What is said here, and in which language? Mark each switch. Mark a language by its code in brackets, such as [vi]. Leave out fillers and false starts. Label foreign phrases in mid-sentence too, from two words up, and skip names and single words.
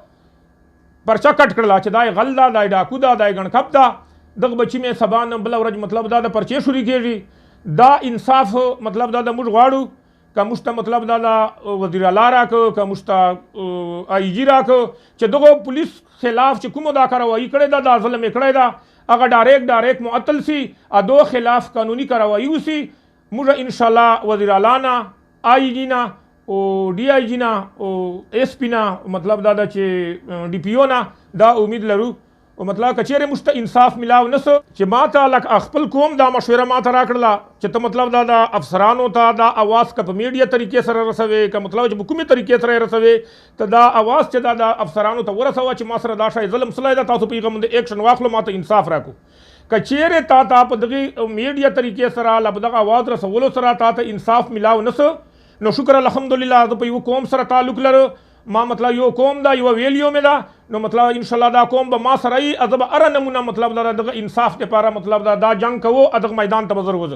[ps] پرچا کټ کړل چې دا غل دا ډاکو دا ګڼکپ دا دغه بچی مې سبا نه بل ورځ مطلب دا پرچې شوري کېږي دا انصاف مطلب دا موږ غواړو که موږ ته مطلب دا د وزیر اعلی راکړه که موږ ته آی جي راکړه چې دغه پولیس خلاف چې کومه دا کاروایي کړې ده دا ظلم یې کړی ده هغه ډایرکټ معطل سی ادو خلاف قانوني کاروایي وسی موږ انشاءالله وزیر اعلی نه آی جي نه او डी आई जी نه او اس پی نه مطلب دا چې डी پی او نه دا امید لرو او مطلب کچېره موږ ته انصاف ملاو نسو چې ما ته لکه خپل کوم دا مشوره ما ته راکړله چې ته مطلب دا د افسرانو ته دا اواز که په میډیا طریقې سره رسوي که مطلب چې په کومې طریقې سره رسوي ته دا اواز چې دا د افسرانو ته ورسوه چې ما سره دا شی ظلم سلی ده تاسو په هغه باندې ایکشن واخلو ما ته انصاف راکړو که چیرې تا په دغه میډیا طریقې سره له دغه اواز رسولو سره تا ته انصاف ملاو نسو نو شکر الحمدلله زه په یو قوم سره تعلق لرو ما مطلب یو قوم دا یو ویلیو مې ده نو مطلب انشاءالله دا قوم به ما سره وي زه به هره نمونه مطلب دغه انصاف دپاره مطلب دا جنګ کوو دغه میدان ته به زه وځم